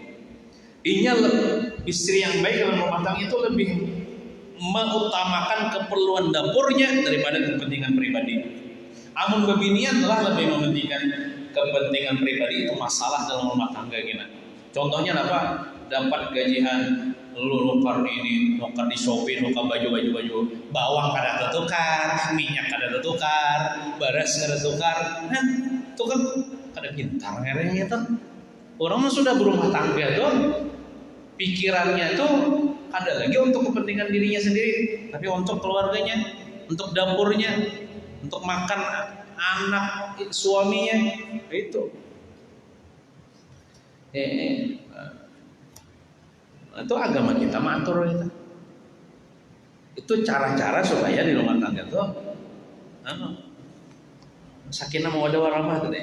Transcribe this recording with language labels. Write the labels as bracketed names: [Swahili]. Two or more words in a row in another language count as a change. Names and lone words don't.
[Indonesian] Istri yang baik dalam rumah tangga itu lebih mengutamakan keperluan dapurnya daripada kepentingan pribadi. Amun bebinian telah lebih mementingkan kepentingan pribadi itu masalah dalam rumah tangga kita. Contohnya apa? [Banjar] Dapat gajian lu nukar ini, nukar di Shopee, nukar baju, bawang kada tertukar, minyak kada tertukar, beras kada tertukar. Nah, itu kan kada pintar ngerenya itu. [Indonesian] Orang sudah berumah tangga tuh, pikirannya tuh kada lagi untuk kepentingan dirinya sendiri, tapi untuk keluarganya, untuk dapurnya, untuk makan anak suaminya itu. Itu agama kita mengatur itu. Itu cara-cara supaya di rumah tangga tuh [Arabic] sakinah mawaddah warahmah [Indonesian] tuh deh.